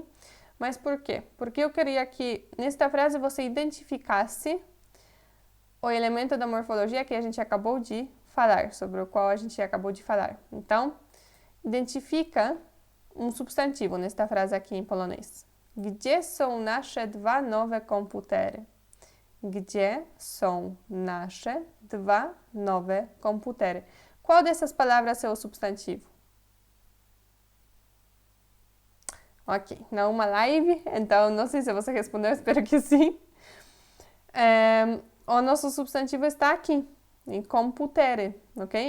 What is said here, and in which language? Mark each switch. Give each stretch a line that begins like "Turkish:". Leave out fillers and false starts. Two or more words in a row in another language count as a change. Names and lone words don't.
Portuguese: Mas por quê? Porque eu queria que nesta frase você identificasse o elemento da morfologia que a gente acabou de falar, sobre o qual a gente acabou de falar. Então, identifica um substantivo nesta frase aqui em polonês.
Polish: Gdzie są nasze dwa nowe komputery? Gdzie są nasze dwa nowe komputery?
Portuguese: Qual dessas palavras é o substantivo? Ok, não uma live, então não sei se você respondeu, espero que sim. O nosso substantivo está aqui, em computere, ok?